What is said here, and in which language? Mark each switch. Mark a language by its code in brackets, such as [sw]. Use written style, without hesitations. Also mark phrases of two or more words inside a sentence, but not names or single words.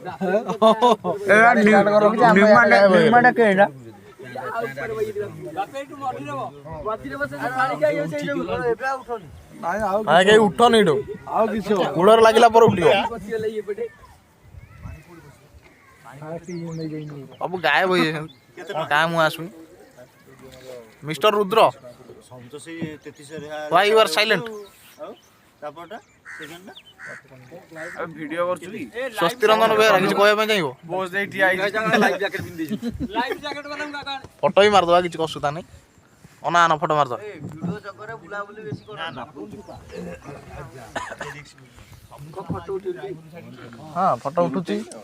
[or] କେହି ଉଠନି ଏଠୁ ଆଉ କିଛି କୂଳରେ ଲାଗିଲା ପରେ ଉଠିବ ସବୁ ଗାୟବ ହେଇଯାଇଛନ୍ତି କାଁ ମୁଁ ଆସୁନି ମିଷ୍ଟର ରୁଦ୍ର [en] why you are silent [or] ଭିଡିଓ କରୁଛୁ କି ସ୍ୱସ୍ତି ରଞ୍ଜନ ବେହେରା କିଛି କହିବା ପାଇଁ ଚାହିଁବ ବୋସ୍ ଦେଇ ଠିଆ ହେଇଛି ଲାଇଫ୍ ଜ୍ୟାକେଟ ପିନ୍ଧିଛି ଫଟୋ ବି ମାରିଦବା କିଛି ଅସୁବିଧା ନାହିଁ ଅନା ଆନ ଫଟୋ ମାରିଦବା ହଁ ଫଟୋ ଉଠୁଛି